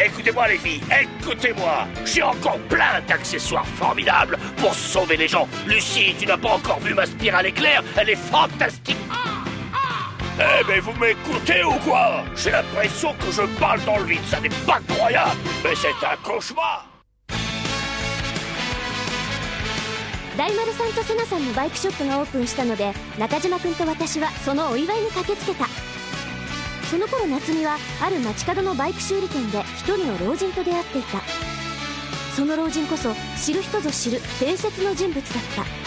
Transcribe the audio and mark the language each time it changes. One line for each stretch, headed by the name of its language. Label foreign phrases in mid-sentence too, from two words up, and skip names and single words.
French: Écoutez-moi les filles, écoutez-moi. J'ai encore plein d'accessoires formidables pour sauver les gens. Lucie, tu n'as pas encore vu ma spirale éclair? Elle est fantastique. Eh ben vous m'écoutez ou quoi? J'ai l'impression que je parle dans le vide, ça n'est pas croyable. Mais c'est un cauchemar.
Japanese: 大丸さんとセナさんのバイクショップがオープンしたので、中島くんと私はそのお祝いに駆けつけた。その頃夏美はある街角のバイク修理店で一人の老人と出会っていた。その老人こそ知る人ぞ知る伝説の人物だった。